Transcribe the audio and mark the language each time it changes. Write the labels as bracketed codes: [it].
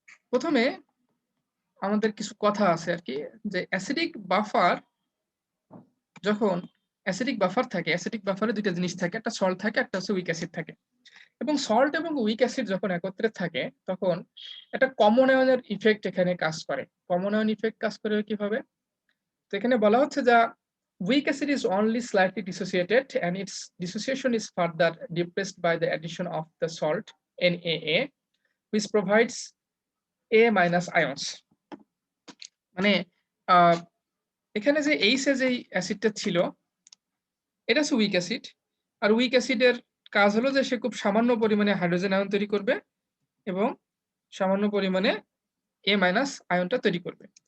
[bn] প্রথমে আমাদের কিছু কথা আছে আর কি, যে অ্যাসিডিক বাফার, যখন অ্যাসিডিক বাফার থাকে, অ্যাসিডিক বাফারে দুইটা জিনিস থাকে, একটা সল্ট থাকে, একটা হচ্ছে উইক অ্যাসিড থাকে। এবং সল্ট এবং উইক অ্যাসিড যখন একত্রে থাকে তখন একটা কমন আয়নের ইফেক্ট এখানে কাজ করে। কমন আয়ন ইফেক্ট কাজ করে কিভাবে? তো এখানে বলা হচ্ছে যে [en] weak acid is only slightly dissociated and its dissociation is further depressed by the addition of the salt NaA, which provides A minus ions. [bn] মানে এখানে যে এইচে যে অ্যাসিডটা ছিল এটা হচ্ছে উইক অ্যাসিড, আর উইক অ্যাসিডের কাজ হলো যে সে খুব সামান্য পরিমাণে হাইড্রোজেন আয়ন তৈরি করবে এবং সামান্য পরিমাণে এ মাইনাস আয়নটা তৈরি করবে।